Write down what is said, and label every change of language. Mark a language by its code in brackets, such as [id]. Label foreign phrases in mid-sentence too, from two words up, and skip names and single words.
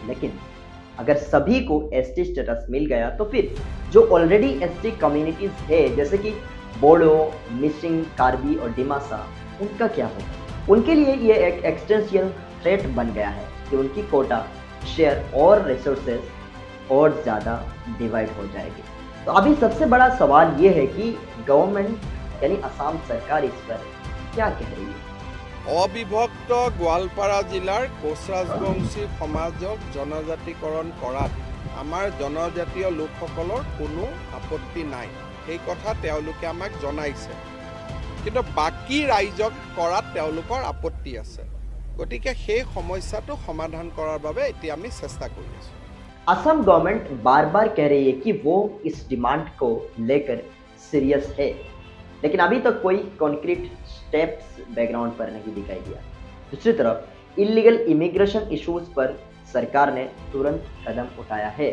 [hi] लेकिन अगर सभी को [en] ST status [hi] मिल गया तो फिर जो [en] already ST communities [hi] है, जैसे कि बोडो, मिसिंग, कार्बी और डिमासा, उनका क्या होगा? उनके लिए ये एक [en] existential threat [hi] बन गया है कि उनकी [en] quota, share [hi] और रिसोर्सेज और ज़्यादा डिवाइड हो जाएगी। तो अभी सबसे बड़ा सवाल ये है कि गवर्नमेंट यानी असम सरकार इस पर क्या कह रही है। [as] অবিভক্ত গোৱালপাৰা জিলাৰ কোচ ৰাজবংশী সমাজক জনজাতিকৰণ কৰাত আমাৰ জনজাতীয় লোকসকলৰ কোনো আপত্তি নাই, সেই কথা তেওঁলোকে আমাক জনাইছে। কিন্তু বাকী ৰাইজক কৰাত তেওঁলোকৰ আপত্তি আছে। গতিকে সেই সমস্যাটো সমাধান কৰাৰ বাবে এতিয়া আমি চেষ্টা কৰি আছোঁ। [hi] असम गवर्नमेंट बार बार कह रही है कि वो इस डिमांड को लेकर सीरियस है, लेकिन अभी तक कोई [en] concrete steps background [hi] पर नहीं दिखाई दिया। दूसरी तरफ [en] illegal immigration issues [hi] पर सरकार ने तुरंत कदम उठाया है।